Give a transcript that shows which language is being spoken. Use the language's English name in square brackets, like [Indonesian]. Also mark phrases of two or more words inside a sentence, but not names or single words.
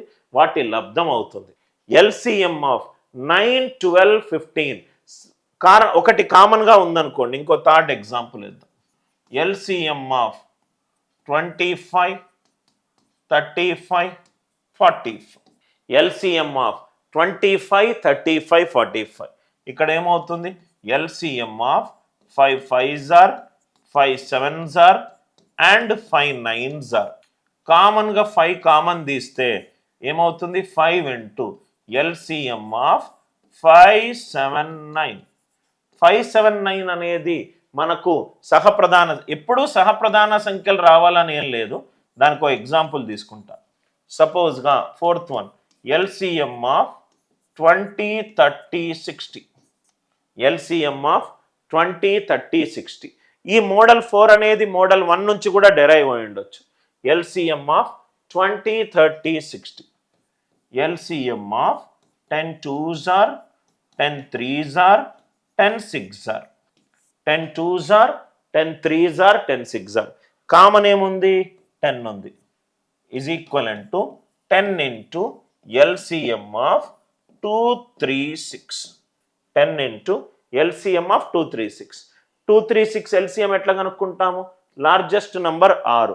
[Telugu] వాటి లబ్ధం అవుతుంది. [English] LCM of [Telugu] 9, 12, 15 1 కామన్గా ఉందనుకోండి. ఇంకో [English] third example [Telugu] ఇద్దాం. [English] LCM of [Telugu] 25, 35, 45. [English] LCM of 25, 35, 45. [Telugu] ఇక్కడ ఏమవుతుంది? [English] LCM of 5 5s are, 5 7s are అండ్ 5 9s are. [Telugu] కామన్గా 5 కామన్ తీస్తే ఏమవుతుంది? [English] 5 into LCM of 5 7 9. [Telugu] 5 7 9 అనేది మనకు సహప్రధాన, ఎప్పుడూ సహప్రధాన సంఖ్యలు రావాలని ఏం లేదు. దానికి ఒక ఎగ్జాంపుల్ తీసుకుంటా. సపోజ్గా [English] 4th one LCM of [Telugu] 20, 30, 60. [English] LCM of 20, 30, 60. [Telugu] ఈ మోడల్ 4 అనేది మోడల్ 1 నుంచి కూడా డెరైవ్ అయి ఉండొచ్చు. [English] LCM of 20, 30, 60. LCM of 10 2s are 10 3s are 10 6s are 10 2s are 10 3s are 10 6s are. [Telugu] కామన్ ఏముంది? 10 ఉంది. [English] is equivalent to 10 into LCM of 236. 10 into LCM of 236. [Telugu] 236 ఎల్సిఎం ఎట్లా కనుక్కుంటాము? [English] largest number [Telugu] 6.